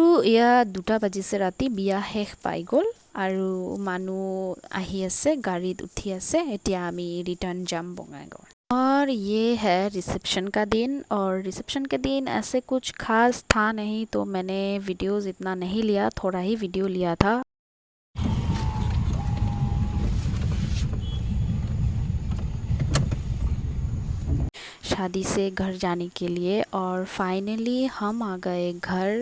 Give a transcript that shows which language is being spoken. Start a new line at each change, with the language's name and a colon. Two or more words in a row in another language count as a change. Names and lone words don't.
Assamese: এয়া 2টা বাজিছে ৰাতি বিয়া শেষ পাই গ'ল আৰু মানুহ আহি আছে গাড়ীত উঠি আছে এতিয়া আমি ৰিটাৰ্ণ যাম বঙাইগাঁও
Hindi: और ये है रिसेप्शन का दिन और रिसेप्शन के दिन ऐसे कुछ खास था नहीं तो मैंने वीडियोस इतना नहीं लिया थोड़ा ही वीडियो लिया था शादी से घर जाने के लिए और फाइनली हम आ गए घर।